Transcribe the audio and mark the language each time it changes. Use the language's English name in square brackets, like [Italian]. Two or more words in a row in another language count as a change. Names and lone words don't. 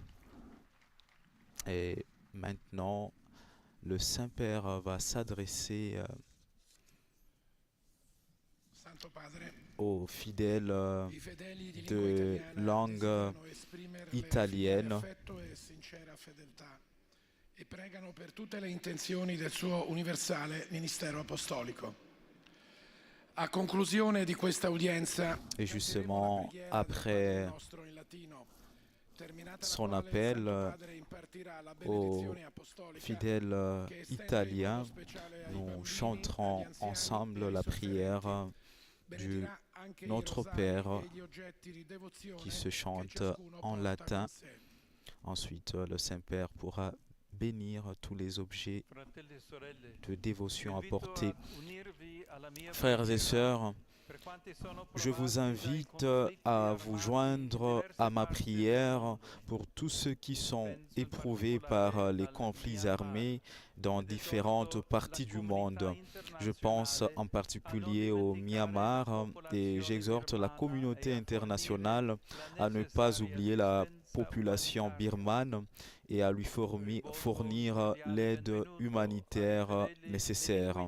[French] Et maintenant, le Saint-Père va s'adresser aux fidèles de langue italienne. [Italian] E pregano per tutte le intenzioni del suo universale ministero apostolico. A conclusione di questa udienza, [French] et justement après son appel aux fidèles italiens, nous chanterons ensemble la prière du Notre Père qui se chante en latin. Ensuite, le Saint-Père pourra bénir tous les objets [Italian] Fratelli e sorelle, [French] de dévotion [Italian] vi invito [French] apportés. [Italian] a unirvi alla mia [French] Frères et [Italian] preghiera. [French] sœurs, [Italian] Per quanti sono [French] je vous [Italian] provati dai [French] invite [Italian] conflitti [French] à vous [Italian] armati [French] joindre [Italian] in diverse [French] à ma [Italian] parti del [French] prière [Italian] mondo. [French] pour tous ceux qui sont [Italian] Penso in [French] éprouvés [Italian] particolare [French] par les [Italian] al [French] conflits [Italian] Myanmar, [French] armés dans [Italian] ed [French] différentes [Italian] esorto [French] parties [Italian] la [French] du [Italian] comunità [French] monde. Je pense [Italian] internazionale [French] en [Italian] a [French] particulier [Italian] non [French] au [Italian] dimenticare [French] Myanmar [Italian] la [French] et [Italian] popolazione [French] j'exhorte la [Italian] birmana [French] communauté [Italian] e a [French] internationale [Italian] fornire [French] à ne [Italian] la [French] pas [Italian] necessaria [French] oublier la [Italian] assistenza [French] population [Italian] umanitaria. [French] birmane et à lui fournir l'aide humanitaire nécessaire.